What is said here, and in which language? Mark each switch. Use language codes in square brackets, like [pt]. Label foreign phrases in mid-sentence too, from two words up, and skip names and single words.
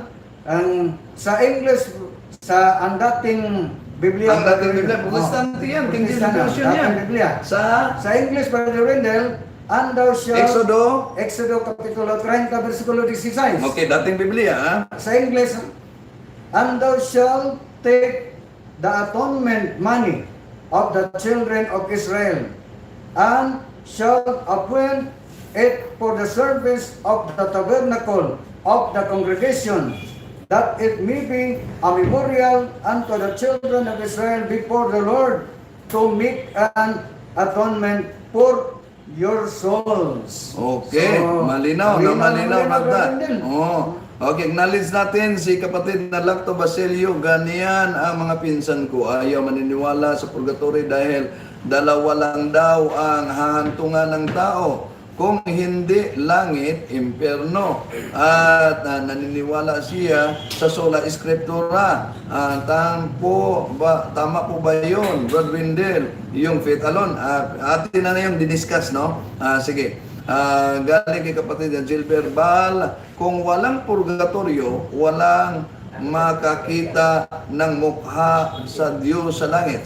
[tl] Sa English, ang dating Biblia. Ang dating Biblia, Protestante yan, King James Version yan. Biblia. Sa English, Brother Wendell, [en] and thou shalt, [tl] Exodo kapitulo 30, versikulo 16. Okay, dating Biblia, ha? Sa English, [en] and thou shalt take the atonement money of the children of Israel, and shalt appoint it for the service of the tabernacle of the congregation, that it may be a memorial unto the children of Israel before the Lord, to make an atonement for your souls. [tl] Okay, So, malinaw, Brad. Brother. Okay, acknowledge natin si kapatid na Lacto Basilio. Ganyan ang mga pinsan ko. Ayaw maniniwala sa purgatory dahil dalawa lang daw ang hahantungan ng tao. Kung hindi langit, impyerno. At naniniwala siya sa [la] sola scriptura. [tl] Tama po ba yun, Brad Windel? Yung [en] faith alone. [tl] Atin na yung diniscuss, no? Sige. Galing kay kapatid na Gilbert Bal, kung walang purgatorio, walang makakita ng mukha sa Diyos sa langit.